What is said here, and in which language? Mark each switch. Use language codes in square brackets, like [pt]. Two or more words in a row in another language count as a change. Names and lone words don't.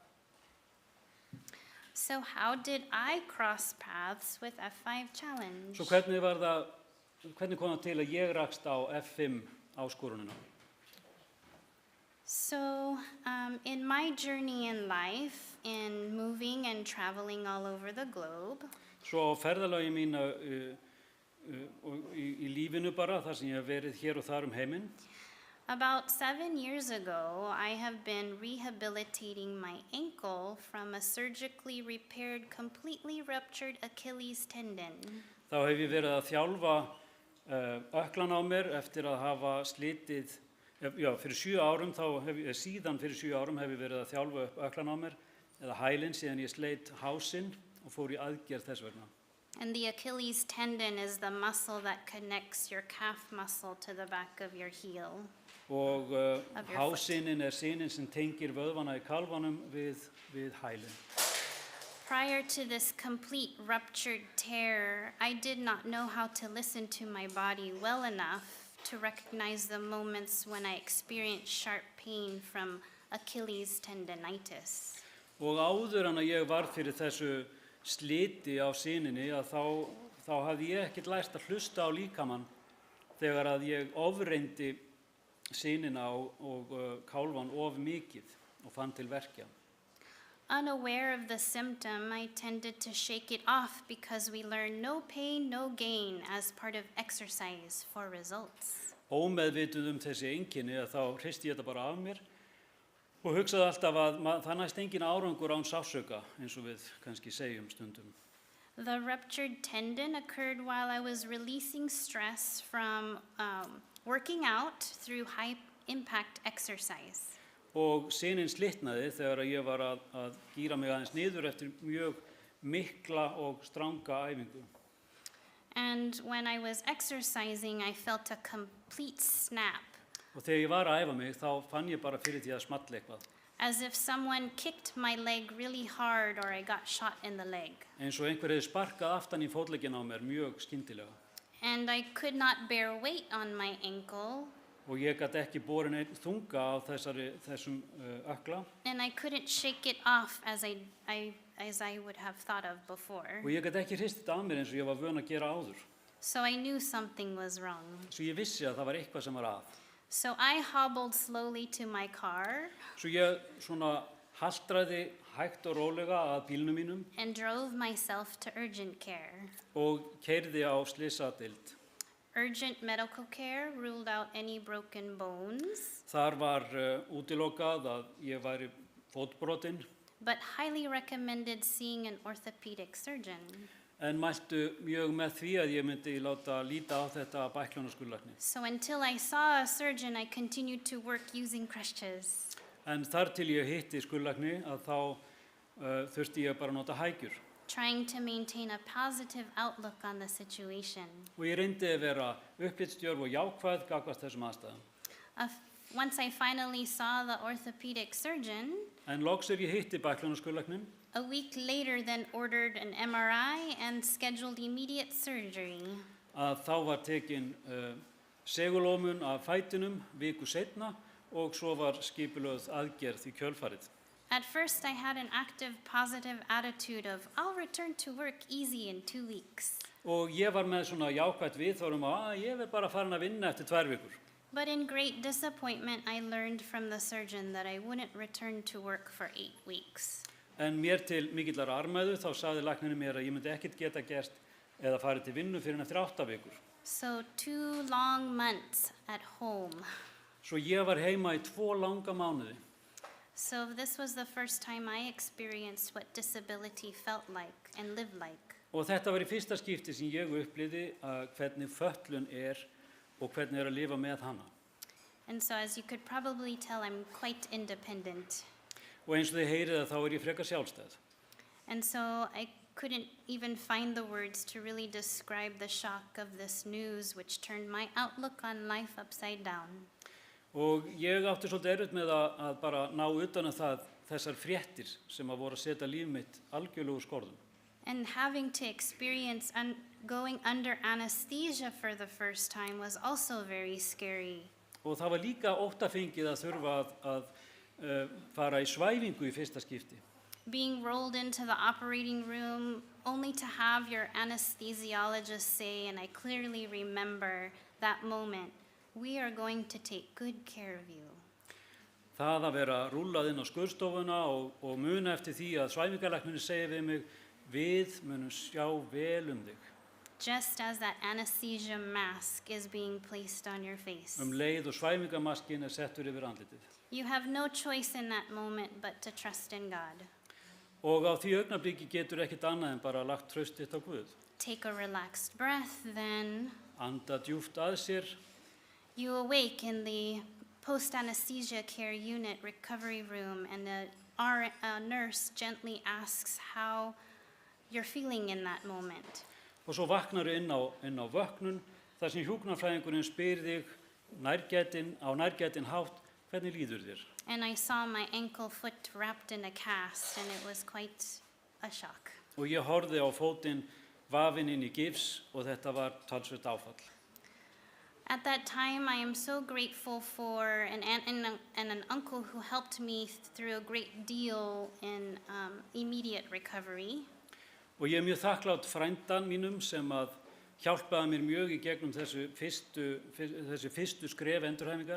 [en] So how did I cross paths with F5 Challenge? [is] Svo hvernig kom það til að ég rakst á F5 áskorunina? [en] So in my journey in life, in moving and traveling all over the globe, [is] Svo á ferðalagi mínu í lífinu bara, þar sem ég hef verið hér og þar heiminn. [en] about 7 years ago, I have been rehabilitating my ankle from a surgically repaired, completely ruptured Achilles tendon. [is] Þá hef ég verið að þjálfa ökklan á mér eftir að hafa slitið, fyrir 7 árum, síðan fyrir 7 árum hef ég verið að þjálfa upp ökklan á mér, eða hælinn, síðan ég sleit hásinn og fór í aðgerð þess vegna. [en] And the Achilles tendon is the muscle that connects your calf muscle to the back of your heel. [is] Og [en] Of your [is] hásinin sinin sem tengir vöðvana í kalvanum við hælinn. [en] Prior to this complete ruptured tear, I did not know how to listen to my body well enough to recognize the moments when I experienced sharp pain from Achilles tendonitis. [is] Og áður en að ég varð fyrir þessu sliti á sininni, þá hafði ég ekkert lært að hlusta á líkamann þegar að ég ofreyndi sinina og kálvan of mikið og fann til verkja. [en] Unaware of the symptom, I tended to shake it off because we learn no pain, no gain as part of exercise for results. [is] Ómeðvituð þessi einkenni, þá hristi ég þetta bara af mér og hugsaði alltaf að það næst engin árangur án sársauka, eins og við kannski segjum stundum. [en] The ruptured tendon occurred while I was releasing stress from working out through high impact exercise. [is] Og sininn slitnaði þegar ég var að gíra mig aðeins niður eftir mjög mikla og stranga æfingu. [en] And when I was exercising, I felt a complete snap, [is] Og þegar ég var að æfa mig þá fann ég bara fyrir því að smalla eitthvað. [en] as if someone kicked my leg really hard or I got shot in the leg. [is] Eins og einhver hefði sparkað aftan í fótlegginn á mér mjög skyndilega. [en] And I could not bear weight on my ankle, [is] Og ég gat ekki borin einn þunga á þessum ökla. [en] and I couldn't shake it off as I would have thought of before. [is] Og ég gat ekki hrist þetta af mér eins og ég var vön að gera áður. [en] So I knew something was wrong. [is] Svo ég vissi að það var eitthvað sem var að. [en] So I hobbled slowly to my car [is] Svo ég svona haltraði hægt og rólega að bílnum mínum [en] and drove myself to urgent care. [is] og keyrði á slysadeild. [en] Urgent medical care ruled out any broken bones, [is] Þar var útilokað að ég væri fótbrotinn, [en] but highly recommended seeing an orthopedic surgeon. [is] en mæltu mjög með því að ég myndi láta líta á þetta bæklunarskúrlækni. [en] So until I saw a surgeon, I continued to work using crutches. [is] En þar til ég hitti skurðlækni að þá þurfti ég bara að nota hækjur. [en] Trying to maintain a positive outlook on the situation. [is] Og ég reyndi að vera upplitsdjörf og jákvæð gagnvart þessum aðstæðum. [en] Once I finally saw the orthopedic surgeon, [is] En loks ég hitti bæklunarskúrlæknin, [en] a week later then ordered an MRI and scheduled immediate surgery. [is] að þá var tekin segulómun af fætinum viku seinna og svo var skipulögð aðgerð í kjölfarið. [en] At first I had an active positive attitude of I'll return to work easy in 2 weeks. [is] Og ég var með svona jákvætt viðhorf að ég verð bara farin að vinna eftir 2 vikur. [en] But in great disappointment I learned from the surgeon that I wouldn't return to work for 8 weeks. [is] En mér til mikillar armæðu þá sagði læknirinn mér að ég myndi ekkert geta gert eða farið til vinnu fyrir en eftir 8 vikur. [en] So 2 long months at home. [is] Svo ég var heima í 2 langa mánuði. [en] So this was the first time I experienced what disability felt like and lived like. [is] Og þetta var í fyrsta skipti sem ég upplifði hvernig fötlun og hvernig að lifa með hana. [en] And so as you could probably tell, I'm quite independent. [is] Og eins og þið heyrið þá ég frekar sjálfstæð. [en] And so I couldn't even find the words to really describe the shock of this news, which turned my outlook on life upside down. [is] Og ég átti svolítið erfitt með að bara ná utan þessar fréttir sem að voru að setja líf mitt algjörlega úr skorðum. [en] And having to experience going under anesthesia for the first time was also very scary. [is] Og það var líka óttafengið að þurfa að fara í svæfingu í fyrsta skipti. [en] Being rolled into the operating room only to have your anesthesiologist say, and I clearly remember that moment, we are going to take good care of you. [is] Það að vera rúllað inn á skurðstofuna og muna eftir því að svæfingarlæknirinn segir við mig, við munum sjá vel þig. [en] Just as that anesthesia mask is being placed on your face. [is] Leið og svæfingarmaskin settur yfir andlitið. [en] You have no choice in that moment but to trust in God. [is] Og á því augnabliki getur ekkert annað en bara lagt traust þitt á Guð. [en] Take a relaxed breath, then [is] Anda djúpt að sér. [en] you awake in the post-anesthesia care unit recovery room, and a nurse gently asks how you're feeling in that moment. [is] Og svo vaknaru inn á vöknun þar sem hjúkrunarfræðingurinn spyr þig á nærgætinn hátt, hvernig líður þér? [en] And I saw my ankle foot wrapped in a cast, and it was quite a shock. [is] Og ég horfði á fótinn vafinn inn í gifs og þetta var talsvert áfall. [en] At that time, I am so grateful for an aunt and an uncle who helped me through a great deal in immediate recovery. [is] Og ég mjög þakklátt frændan mínum sem að hjálpaði mér mjög í gegnum þessi fyrstu skref endurhæfingar.